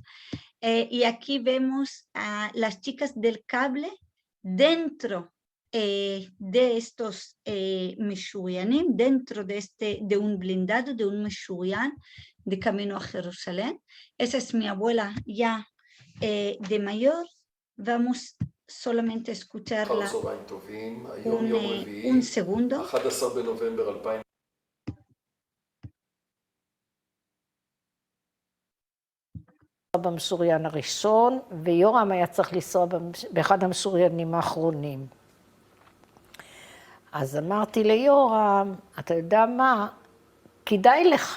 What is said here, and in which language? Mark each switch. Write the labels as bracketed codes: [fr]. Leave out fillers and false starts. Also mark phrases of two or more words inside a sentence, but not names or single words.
[es] Y aquí vemos a las chicas del cable dentro de estos meshurianim, dentro de un blindado, de un meshurian de camino a Jerusalén. Esa es mi abuela ya de mayor. Vamos solamente a escucharla un segundo. [he] במשוריין הראשון, ויורם היה צריך לנסוע באחד המשוריינים האחרונים. אז אמרתי ליורם, אתה יודע מה, כדאי לך.